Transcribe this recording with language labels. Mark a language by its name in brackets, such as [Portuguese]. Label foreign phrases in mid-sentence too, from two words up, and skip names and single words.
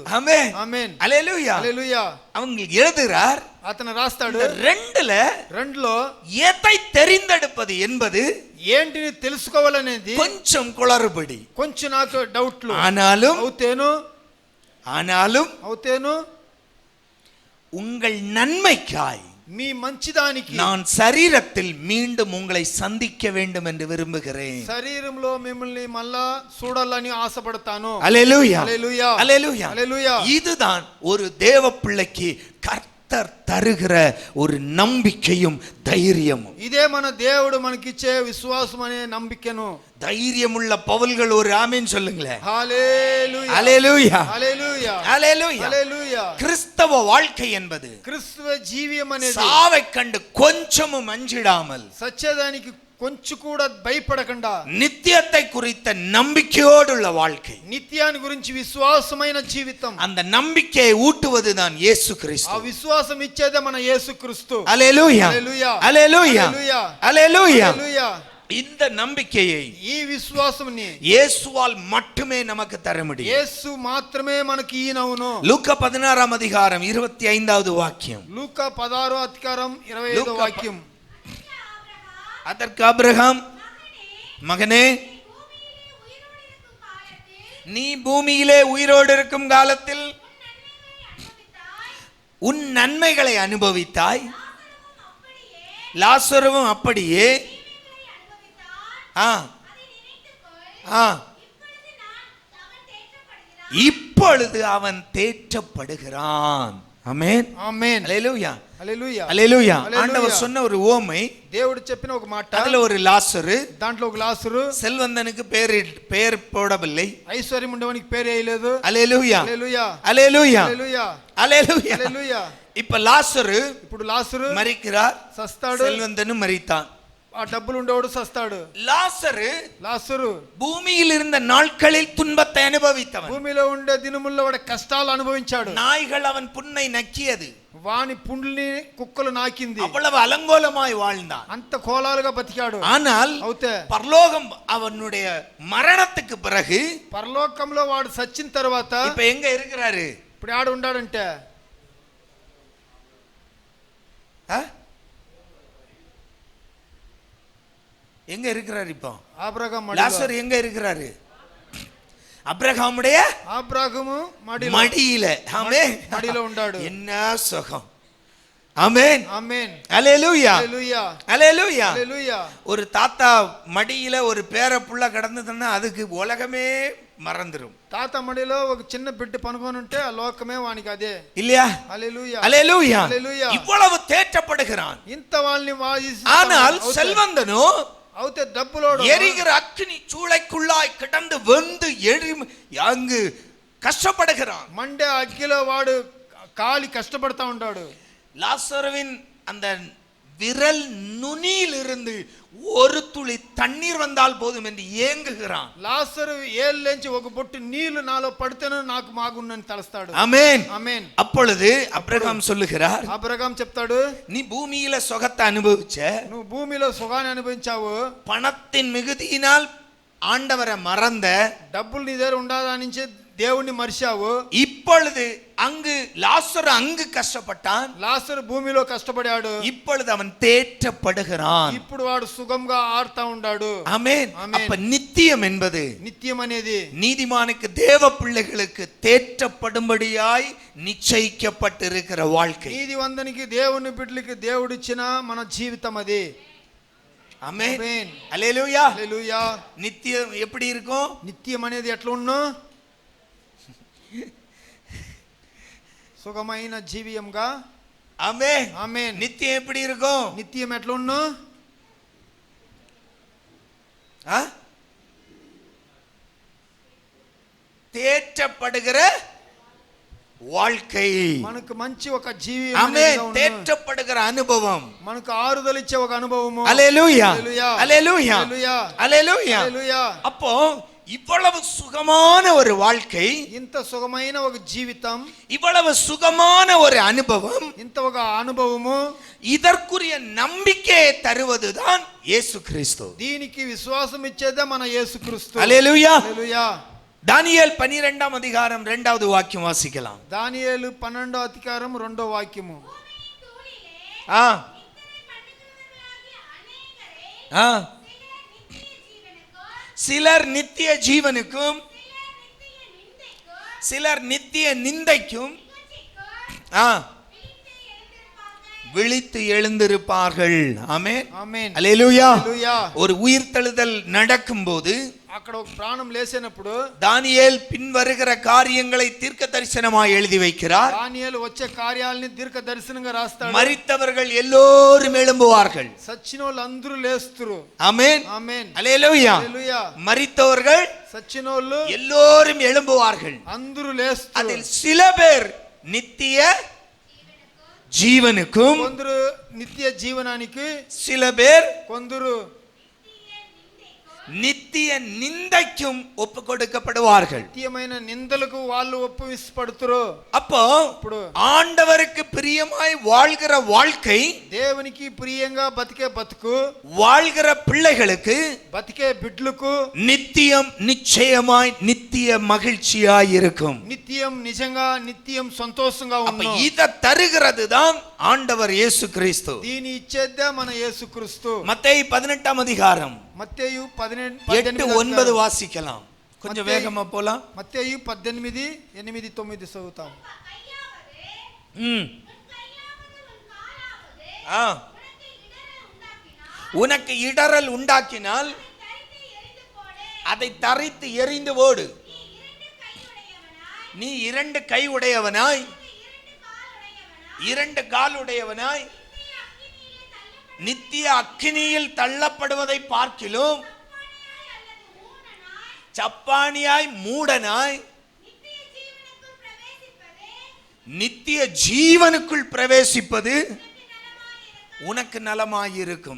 [Tamil] ஆமென், [Telugu] ఆమేన్, [Tamil] அல்லேலூயா. [Telugu] హల్లెలూయా. [Tamil] அவங்க எழுதுறார், [Telugu] అతను రాస్తాడు రెండులో [Tamil] எதை தெரிந்தெடுப்பது என்பது [Telugu] ఏంటిని తెలుసుకోవాలనేది [Tamil] கொஞ்சம் குளறுபடி. [Telugu] కొంచెం నాకు డౌట్లు. [Tamil] ஆனாலும் [Telugu] అవుతేను [Tamil] உங்கள் நன்மைக்காய் [Telugu] మీ మంచిదానికి [Tamil] நான் சரீரத்தில் மீண்டும் உங்களை சந்திக்க வேண்டும் என்று விரும்புகிறேன். [Telugu] శరీరంలో మిమ్మల్ని మళ్ళా చూడాలని ఆశపడతాను. [Tamil] அல்லேலூயா, [Telugu] హల్లెలూయా, [Tamil] அல்லேலூயா. [Telugu] హల్లెలూయా. [Tamil] இதுதான் ஒரு தேவ பிள்ளைக்கு கர்த்தர் தருகிற ஒரு நம்பிக்கையும் தைரியமும். [Telugu] ఇదే మన దేవుడు మనకిచ్చే విశ్వాసం అనే నమ్మికను. [Tamil] தைரியமுள்ள பவுல்கள் ஒரு ஆமென் சொல்லுங்களேன். [Telugu] హల్లెలూయా, [Tamil] அல்லேலூயா, [Telugu] హల్లెలూయా, [Tamil] அல்லேலூயா. [Telugu] హల్లెలూయా. [Tamil] கிறிஸ்தவ வாழ்க்கை என்பது [Telugu] క్రీస్తువ జీవితం అనేది [Tamil] சாவை கண்டு கொஞ்சமும் அஞ்சிடாமல் [Telugu] సత్యదానికి కొంచెం కూడా భయపడకుండా [Tamil] நித்தியத்தை குறித்த நம்பிக்கையோடுள்ள வாழ்க்கை, [Telugu] నిత్యాన్ని గురించి విశ్వాసమైన జీవితం. [Tamil] அந்த நம்பிக்கையை ஊட்டுவதுதான் இயேசு [Telugu] ఆ [Tamil] கிறிஸ்து. [Telugu] విశ్వాసం ఇచ్చేదే మన యేసుక్రీస్తు. [Tamil] அல்லேலூயா, [Telugu] హల్లెలూయా, [Tamil] அல்லேலூயா, [Telugu] హల్లెలూయా, [Tamil] அல்லேலூயா. [Telugu] హల్లెలూయా. [Tamil] இந்த நம்பிக்கையை [Telugu] ఈ విశ్వాసంని [Tamil] இயேசுவால் மட்டுமே நமக்கு தர முடியும். [Telugu] యేసు మాత్రమే మనకి ఈయనవును. [Tamil] லூக்கா 16 அதிகாரம் 25வது வாக்கியம். [Telugu] లూకా 16వ అధికారం 25వ వాక్యం. [Tamil] அதற்கு ஆபிரகாம், மகனே, நீ பூமியிலே உயிரோடு இருக்கும் காலத்தில் உன் நன்மைகளை அனுபவித்தாய், லாசருவும் அப்படியே. இப்பொழுது அவன் தேற்றப்படுகிறான். ஆமென் [Telugu] ఆమేన్ [Tamil] அல்லேலூயா [Telugu] హల్లెలూయా [Tamil] அல்லேலூயா அல்லேலூயா. ஆண்டவர் சொன்ன ஒரு உவமை, [Telugu] దేవుడు చెప్పిన ఒక మాట, [Tamil] அதுல ஒரு லாசரு, [Telugu] దాంట్లో ఒక లాజరు, [Tamil] செல்வந்தனுக்கு பெயர் போடவில்லை. [Telugu] ఐశ్వర్యం ఉండేవానికి పేరు వేయలేదు. [Tamil] அல்லேலூயா [Telugu] హల్లెలూయా [Tamil] அல்லேலூயா [Telugu] హల్లెలూయా [Tamil] அல்லேலூயா. [Telugu] హల్లెలూయా. [Tamil] இப்ப லாசரு [Telugu] ఇప్పుడు లాజరు [Tamil] மரிக்கிறார், [Telugu] సస్తాడు, [Tamil] செல்வந்தனும் மரித்தான். [Telugu] ఆ డబ్బులు ఉండేవాడు సస్తాడు. [Tamil] லாசரு பூமியில் இருந்த நாட்களில் துன்பத்தை அனுபவித்தவன். [Telugu] భూమిలో ఉండే దినముల్లో వాడు కష్టాలు అనుభవించాడు. [Tamil] நாய்கள் அவன் புண்ணை நக்கியது, [Telugu] వాని పుండ్లని కుక్కలు నాకింది. [Tamil] அவ்வளவு அலங்கோலமாய் வாழ்ந்தான். [Telugu] అంత కోలాలుగా బతికాడు. [Tamil] ஆனால் [Telugu] అవుతే [Tamil] பரலோகம் அவனுடைய மரணத்துக்கு பிறகு [Telugu] పరలోకంలో వాడు సచ్చిన తర్వాత [Tamil] இப்ப எங்க இருக்கிறாரு? [Telugu] ఇప్పుడు ఆడ ఉండాడంటే [Tamil] எங்க இருக்கிறாரு? இப்போ ஆபிரகாம் லாசர் எங்க இருக்கிறாரு? அப்ரஹாமுடைய ஆபிரகாமு மடியில. ஆமென். மடியில உண்டாடு. என்ன சுகம்! ஆமென் ஆமென் அல்லேலூயா அல்லேலூயா அல்லேலூயா அல்லேலூயா. ஒரு தாத்தா மடியில ஒரு பேர புள்ள கடந்ததுன்னா அதுக்கு உலகமே மறந்துரும். [Telugu] తాత మడిలో ఒక చిన్న బిడ్డ పనుకొని ఉంటే ఆ లోకమే వానికి అదే. [Tamil] இல்லையா? [Telugu] హల్లెలూయా [Tamil] அல்லேலூயா. அல்லேலூயா. இவ்வளவு தேற்றப்படுகிறான். [Telugu] ఇంత వాళ్ళని [Tamil] ஆனால் செல்வந்தனோ [Telugu] అవుతే డబ్బులోడు [Tamil] எரிகிற அக்கினி சூளைக்குள்ளாய் கிடந்து வெந்து அங்கு கஷ்டப்படுகிறான். [Telugu] మండే అగ్గిలో వాడు కాలి కష్టపడతా ఉంటాడు. [Tamil] லாசருவின் அந்த விரல் நுனியில் இருந்து ஒரு துளி தண்ணீர் வந்தால் போதும் என்று ஏங்குகிறான். [Telugu] లాసరు ఏళ్ళేంచి ఒక బొట్టు నీళ్లు నాలో పడితేనే నాకు మాగున్నని తలస్తాడు. [Tamil] ஆமென் [Telugu] ఆమేన్. [Tamil] அப்பொழுது அப்ரஹாம் சொல்லுகிறார், [Telugu] అబ్రహాం చెప్తాడు, [Tamil] நீ பூமியில சுகத்தை அனுபவிச்ச, [Telugu] నువ్వు భూమిలో సుఖాన్ని అనుభవించావు, [Tamil] பணத்தின் மிகுதியினால் ஆண்டவரை மறந்த, [Telugu] డబ్బులు నీ దగ్గర ఉండాలనించి దేవుణ్ణి మర్చావు. [Tamil] இப்பொழுது அங்கு லாசரு அங்கு கஷ்டப்பட்டான், [Telugu] లాసరు భూమిలో కష్టపడాడు, [Tamil] இப்பொழுது அவன் தேற்றப்படுகிறான். [Telugu] ఇప్పుడు వాడు సుఖంగా ఆడుతా ఉన్నాడు. [Tamil] ஆமென். அப்ப நித்தியம் என்பது [Telugu] నిత్యం అనేది [Tamil] நீதிமானுக்கு தேவ பிள்ளைகளுக்கு தேற்றப்படும்படியாய் நிச்சயிக்கப்பட்டிருக்கிற வாழ்க்கை. [Telugu] నీతివంతునికి దేవుని బిడ్డలకి దేవుడిచ్చిన మన జీవితం అది. [Tamil] ஆமென் [Telugu] ఆమేన్ [Tamil] அல்லேலூயா. [Telugu] హల్లెలూయా. [Tamil] நித்தியம் எப்படி இருக்கும்? [Telugu] నిత్యం అనేది ఎట్లా ఉన్ను? సుఖమైన జీవియంగా. [Tamil] ஆமென் [Telugu] ఆమేన్. [Tamil] நித்தியம் எப்படி இருக்கும்? [Telugu] నిత్యం ఎట్లా ఉన్ను? [Tamil] தேற்றப்படுகிற வாழ்க்கை. [Telugu] మనకు మంచి ఒక జీవి. [Tamil] ஆமென். தேற்றப்படுகிற அனுபவம். [Telugu] మనకు ఆరుదల ఇచ్చే ఒక అనుభవము. [Tamil] அல்லேலூயா [Telugu] హల్లెలూయా [Tamil] அல்லேலூயா [Telugu] హల్లెలూయా [Tamil] அல்லேலூயா. [Telugu] హల్లెలూయా. [Tamil] அப்போ இவ்வளவு சுகமான ஒரு வாழ்க்கை, [Telugu] ఇంత సుఖమైన ఒక జీవితం, [Tamil] இவ்வளவு சுகமான ஒரு அனுபவம், [Telugu] ఇంత ఒక అనుభవము, [Tamil] இதற்குரிய நம்பிக்கையை தருவதுதான் இயேசு கிறிஸ்து. [Telugu] దీనికి విశ్వాసం ఇచ్చేదే మన యేసుక్రీస్తు. [Tamil] அல்லேலூயா. [Telugu] హల్లెలూయా. [Tamil] தானியேல் 12ஆம் அதிகாரம் 2வது வாக்கியம் வாசிக்கலாம். [Telugu] దానియేలు 12వ అధికారం 2వ వాక్యము. [Tamil] சிலர் நித்திய ஜீவனுக்கும் சிலர் நித்திய நிந்தைக்கும் விழித்து எழுந்திருப்பார்கள். ஆமென் [Telugu] ఆమేన్ [Tamil] அல்லேலூயா. [Telugu] హల్లెలూయా. [Tamil] ஒரு உயிர்த்தெழுதல் நடக்கும்போது [Telugu] అక్కడ ఒక ప్రాణం లేసినప్పుడు [Tamil] தானியேல் பின் வருகிற காரியங்களை தீர்க்க தரிசனமாய் எழுதி வைக்கிறார். [Telugu] దానియేలు వచ్చే కార్యాలని దీర్ఘ దర్శనంగా రాస్తాడు. [Tamil] மரித்தவர்கள் எல்லோரும் எழும்புவார்கள். [Telugu] సచ్చినోళ్ళు అందరూ లేస్తురు. [Tamil] ஆமென் [Telugu] ఆమేన్ [Tamil] அல்லேலூயா. [Telugu] హల్లెలూయా. [Tamil] மரித்தவர்கள் [Telugu] సచ్చినోళ్ళు [Tamil] எல்லோரும் எழும்புவார்கள். [Telugu] అందరూ లేస్తురు. [Tamil] அதில் சில பேர் நித்திய ஜீவனுக்கும் [Telugu] కొందరు నిత్య జీవనానికి, [Tamil] சில பேர் [Telugu] కొందరు [Tamil] நித்திய நிந்தைக்கும் ஒப்பு கொடுக்கப்படுவார்கள். [Telugu] నిత్యమైన నిందలకు వాళ్ళు ఒప్పిపడుతురు. [Tamil] அப்போ [Telugu] ఇప్పుడు [Tamil] ஆண்டவருக்கு பிரியமாய் வாழ்கிற வாழ்க்கை, [Telugu] దేవునికి ప్రియంగా బతికే బతుకు, [Tamil] வாழ்கிற பிள்ளைகளுக்கு [Telugu] బతికే బిడ్డలకు [Tamil] நித்தியம் நிச்சயமாய் நித்திய மகிழ்ச்சியாய் இருக்கும். [Telugu] నిత్యం నిజంగా నిత్యం సంతోషంగా [Tamil] அப்ப [Telugu] ఉన్నాం. [Tamil] இத தருகிறது தான் ஆண்டவர் இயேசு கிறிஸ்து. [Telugu] దీని ఇచ్చేదే మన యేసుక్రీస్తు. [Tamil] மத்தேயு 18ஆம் அதிகாரம் [Telugu] మత్తేయు [Tamil] 8-9 வாசிக்கலாம். கொஞ்சம் வேகமா போலாம். [Telugu] మత్తేయు 18:8-9 చదువుతాం. [Tamil] உனக்கு இடறல் உண்டாக்கினால் அதை தரித்து எறிந்து ஓடு. நீ 2 கை உடையவனாய் இரண்டு காலுடையவனாய் நித்திய அக்கினியில் தள்ளப்படுவதை பார்க்கிலும் சப்பானியாய் மூடனாய் நித்திய ஜீவனுக்குள் பிரவேசிப்பது உனக்கு நலமாயிருக்கும்.